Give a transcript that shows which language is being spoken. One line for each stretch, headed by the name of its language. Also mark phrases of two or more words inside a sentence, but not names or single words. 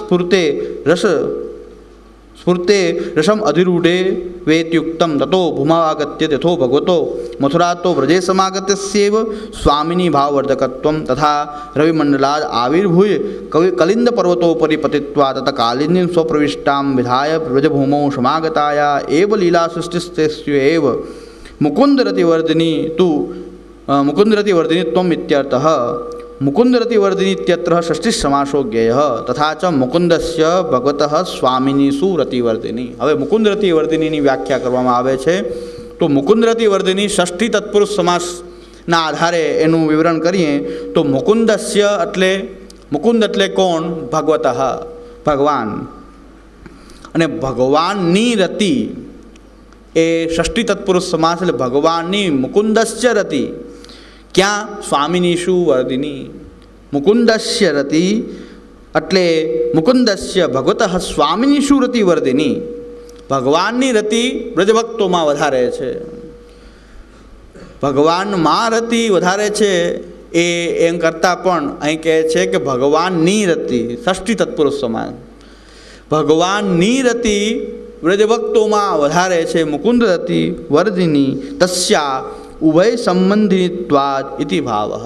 Sanskrit: स्फूर्ते रसम अधिरूढे वेत्युक्तम ततो भूमावागत्य तथो भगवतो मथुरातो व्रजे समागत्यस्यैव स्वामिनी भाववर्धकत्वम तथा रविमंडलाद आविर्भूय कलिंद पर्वतोपरी पतित्वा तथा कालिंदीं स्वप्रविष्टां विधाय व्रजभूमौ समागताया एव लीला सृष्टिस्तेष्यैव मुकुंदरतिवर्धिनी त्वम इत्यर्थः। मुकुंदरतिवर्धिनी इत्यत्र षष्ठी समासो ज्ञेय तथा च मुकुंदस्य भगवतः स्वामिनीषु रतिवर्धिनी।
Gujarati: હવે મુકુંદરતિવર્ધિની વ્યાખ્યા કરવામાં આવે છે તો મુકુંદરતિવર્ધિની ષષ્ઠી તત્પુરુષ સમાસના આધારે એનું વિવરણ કરીએ તો મુકુંદસ્ય એટલે મુકુંદ એટલે કોણ?
Sanskrit: भगवतः भगवान।
Gujarati: અને ભગવાનની રતિ એ ષષ્ઠી તત્પુરુષ સમાસ એટલે ભગવાનની મુકુંદસ્ય રતિ ક્યા?
Sanskrit: स्वामिनीषु वर्धिनी। मुकुंदस्य रति एटले मुकुंदस्य भगवतः स्वामिनीषु रति वर्धिनी।
Gujarati: ભગવાનની રતિ બ્રજભક્તોમાં વધારે છે। भगवाનમાં રતિ વધારે છે એ એમ કરતાં પણ અહીં કહે છે કે ભગવાનની રતિ ષષ્ઠી તત્પુરુષ સમાસ ભગવાનની રતિ વ્રજભક્તોમાં વધારે છે
Sanskrit: मुकुंद रति वर्धिनी तस्या उभय संबंधित्वाद इति भावः।